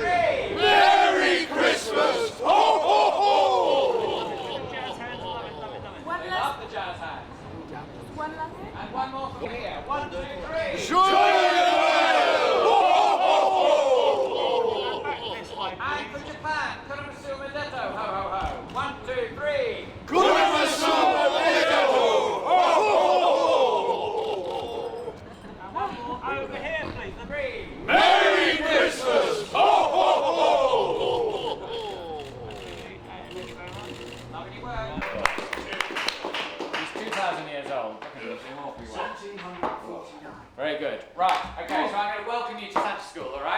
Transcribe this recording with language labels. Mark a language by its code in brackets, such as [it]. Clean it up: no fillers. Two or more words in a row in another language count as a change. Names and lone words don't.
[en] Merry Christmas! Ho, ho, ho! One They last, love the jazz hands. one last. And one more from here. 1, 2, 3. [fr] Joy Noel! [en] Ho, ho, ho! And from Japan, [ja] Kuramasu Medetto, ho ho ho. [en] 1, 2, 3. [ja] Kuramasu Medetto! Ho, ho, ho! [en] Over here, please. 3. Merry Christmas! Ho, ho, ho! Lovely work. He's 2,000 years old. Very good. Right, okay, so I'm going to welcome you to Santa School, alright?